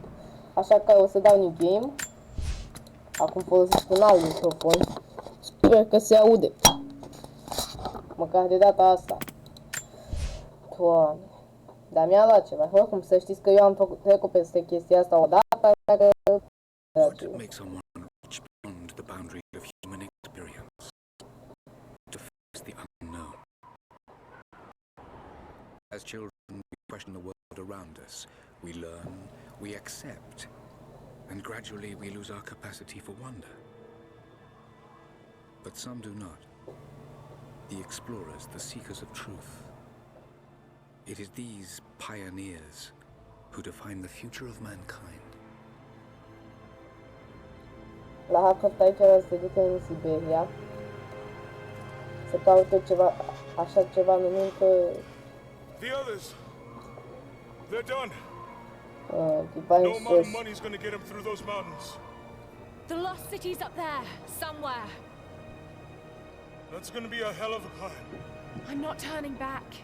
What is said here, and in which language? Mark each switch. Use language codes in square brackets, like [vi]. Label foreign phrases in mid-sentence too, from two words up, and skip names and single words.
[ro] Așa că o să dau [en] new game. [ro] Acum folosesc un alt microfon. Sper că se aude. Măcar de data asta. Doamne. Dar mi-a luat ceva. Oricum, să știți că eu am trecut peste chestia asta odată. [en] What makes someone reach beyond the boundary of human experience? To face the unknown. As children, we question the world around us. We learn, we accept, and gradually we lose our capacity for wonder. But some do not. The explorers, the seekers of truth. It is these pioneers who define the future of mankind. [ro] La Hackert aici se duce în Siberia să caute ceva, așa ceva numit [en] The others, they're done. Divine No amount of Source. money's gonna get them through those mountains. The lost city's up there, somewhere. That's gonna be a hell of a climb. I'm not turning back.